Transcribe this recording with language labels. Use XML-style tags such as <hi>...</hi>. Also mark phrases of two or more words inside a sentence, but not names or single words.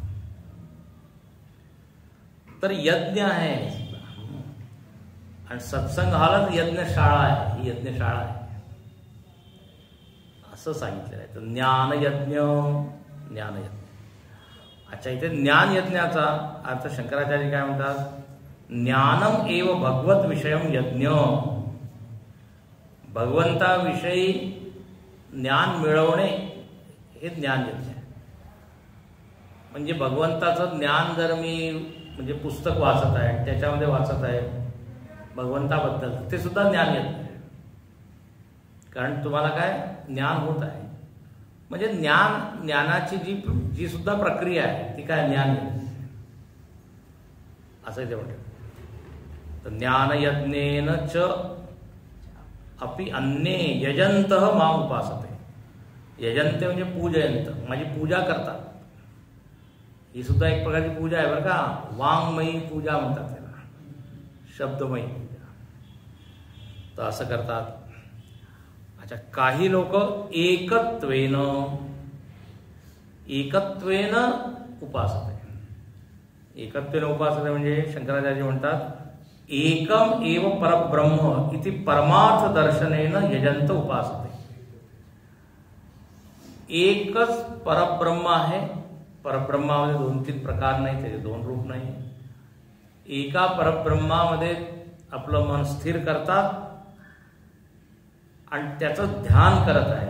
<mr>तर यज्ञ आहे, आणि सत्संग हालच यज्ञशाळा आहे, ही यज्ञशाळा आहे असं सांगितलेलं आहे. तर ज्ञानयज्ञ, ज्ञानयज्ञ. अच्छा, इथे ज्ञान यज्ञाचा अर्थ शंकराचार्य काय म्हणतात,</mr> <sa>ज्ञानम एव भगवत विषयम यज्ञ.</sa> <mr>भगवंताविषयी ज्ञान मिळवणे हे ज्ञान यज्ञ आहे. म्हणजे भगवंताचं ज्ञान जर मी म्हणजे पुस्तक वाचत आहे, त्याच्यामध्ये वाचत आहे भगवंताबद्दल, ते सुद्धा ज्ञान यज्ञ आहे. कारण तुम्हाला काय ज्ञान होत आहे, म्हणजे ज्ञानाची जी सुद्धा प्रक्रिया आहे ती काय ज्ञान यज्ञ असं ते म्हणतात.</mr> <sa>तर ज्ञानयज्ञेन च अपि अन्ये यजंतः मां उपासते.</sa> <mr>यजंते म्हणजे पूजयंत, माझी पूजा करतात. ही सुद्धा एक प्रकारची पूजा आहे बरं का. वाङ्मयी पूजा म्हणतात त्याला, शब्दमयी पूजा. तर असं करतात. अच्छा, काही लोक</mr> <sa>एकत्वेन उपासते. एकत्वेन उपासते</sa> <mr>म्हणजे शंकराचार्य म्हणतात</mr> <sa>एकम एव परब्रह्म इति परमार्थ दर्शनेन यजंत उपासते.</sa> <mr>एकच परब्रह्म आहे. परब्रह्मामध्ये 2-3 प्रकार नाही, त्याचे 2 रूप नाही. एका परब्रह्मामध्ये आपलं मन स्थिर करतात आणि त्याचं ध्यान करत आहे.</mr>